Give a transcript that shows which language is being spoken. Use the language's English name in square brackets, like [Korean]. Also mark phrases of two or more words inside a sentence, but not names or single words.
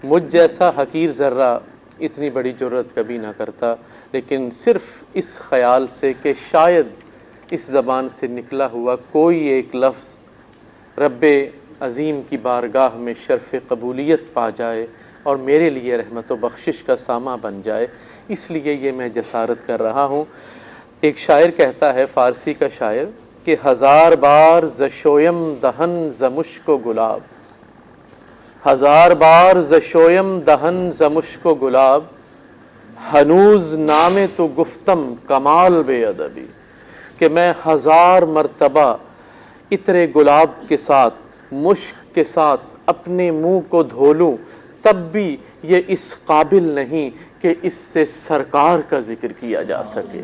[Urdu] مجھ جیسا حقیر ذرہ اتنی بڑی جرت کبھی نہ کرتا، لیکن صرف اس خیال سے کہ شاید اس زبان سے نکلا ہوا کوئی ایک لفظ رب عظیم کی بارگاہ میں شرف قبولیت پا جائے اور میرے لیے رحمت و بخشش کا سامہ بن جائے، اس لیے یہ میں جسارت کر رہا ہوں۔ ایک شاعر کہتا ہے، فارسی کا شاعر، کہ [Persian] ہزار بار ز شویم دہن ز مشک و گلاب، ہزار بار ز شویم دہن ز مشک و گلاب، ہنوز نام تو گفتم کمال بے ادبی، [Urdu] کہ میں ہزار مرتبہ عطر گلاب کے ساتھ، مشک کے ساتھ اپنے منہ کو دھو لوں، تب بھی یہ اس قابل نہیں کہ اس سے سرکار کا ذکر کیا جا سکے۔